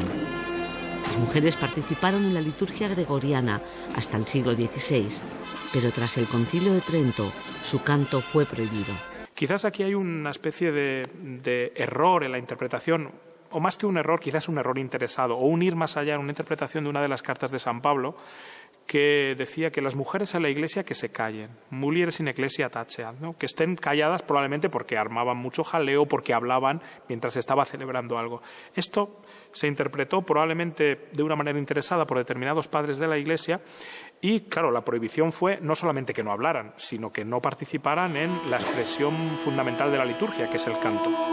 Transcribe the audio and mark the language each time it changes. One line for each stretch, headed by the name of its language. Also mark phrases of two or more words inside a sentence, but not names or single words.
Spanish: Las mujeres participaron en la liturgia gregoriana hasta el siglo XVI, pero tras el Concilio de Trento su canto fue prohibido. Quizás aquí hay una especie de error en la interpretación, o más que un error, quizás un error interesado, o un ir más allá en una interpretación de una de las cartas de San Pablo, que decía que las mujeres en la iglesia que se callen,
Latin: mulieres in ecclesia taceat,
Spanish: ¿no? Que estén calladas probablemente porque armaban mucho jaleo, porque hablaban mientras estaba celebrando algo. Esto se interpretó probablemente de una manera interesada por determinados padres de la iglesia y, claro, la prohibición fue no solamente que no hablaran, sino que no participaran en la expresión fundamental de la liturgia, que es el canto.